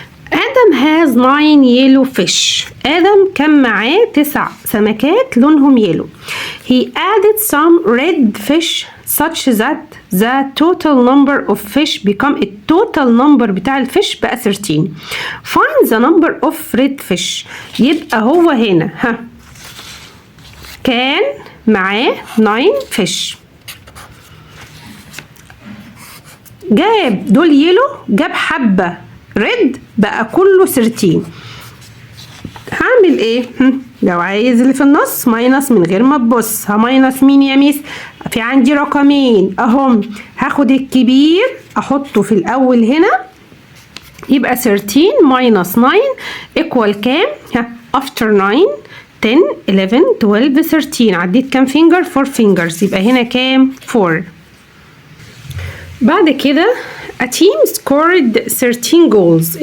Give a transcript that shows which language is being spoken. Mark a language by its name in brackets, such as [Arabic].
[English] Adam has 9 yellow fish. [Arabic] آدم كان معاه 9 سمكات لونهم يلو. [English] He added some red fish such that the total number of fish become التوتال number بتاع الفيش بقى 13. Find the number of red fish. [Arabic] يبقى هو هنا كان معاه 9 fish. جاب دول يلو، جاب حبة ريد بقى كله 13. هعمل ايه؟ لو عايز اللي في النص ماينس من غير ما تبص. هماينس مين يا ميس؟ في عندي رقمين اهم، هاخد الكبير احطه في الاول هنا يبقى 13 ماينس 9 ايكوال كام؟ افتر 9 10 11 12 13. عديت كام فينجر؟ 4 فينجرز. يبقى هنا كام؟ 4. [English] بعد كده a team scored 13 goals.